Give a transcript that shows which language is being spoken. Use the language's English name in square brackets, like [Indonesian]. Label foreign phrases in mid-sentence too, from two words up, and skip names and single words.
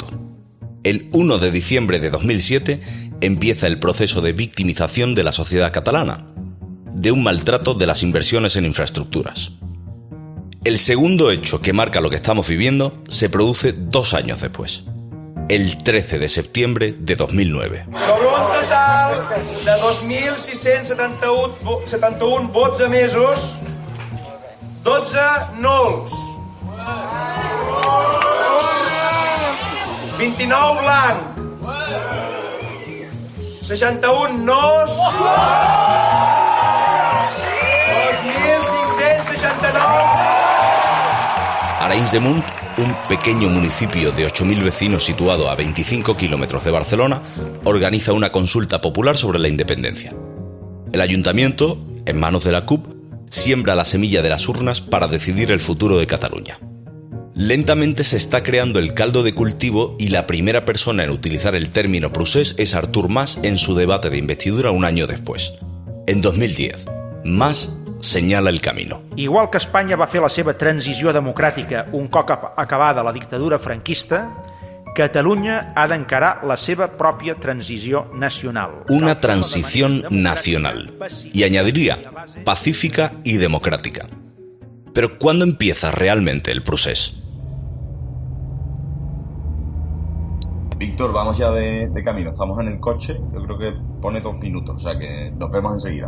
[Spanish] El 1 de diciembre de 2007 empieza el proceso de victimización de la sociedad catalana, de un maltrato de las inversiones en infraestructuras. El segundo hecho que marca lo que estamos viviendo se produce 2 años después, el 13 de septiembre de 2009. [Catalan] Sobre un total de 2.671 vots emesos, 12 nuls, 29 blanc, 61 nos, 2.569. [Spanish] Arenys de Munt, un pequeño municipio de 8.000 vecinos situado a 25 kilómetros de Barcelona, organiza una consulta popular sobre la independencia. El ayuntamiento, en manos de la CUP, siembra la semilla de las urnas para decidir el futuro de Cataluña. Lentamente se está creando el caldo de cultivo y la primera persona en utilizar el término procés es Artur Mas en su debate de investidura un año después. En 2010, Mas senyala el camino. [Catalan] Igual que Espanya va fer la seva transició democràtica un cop acabada la dictadura franquista, Catalunya ha d'encarar la seva pròpia transició nacional. [Spanish] Una transición nacional. Y añadiría, pacífica y democrática. Pero ¿cuándo empieza realmente el procés? Víctor, vamos ya de camino. Estamos en el coche. Yo creo que pone 2 minutos, o sea que nos vemos enseguida.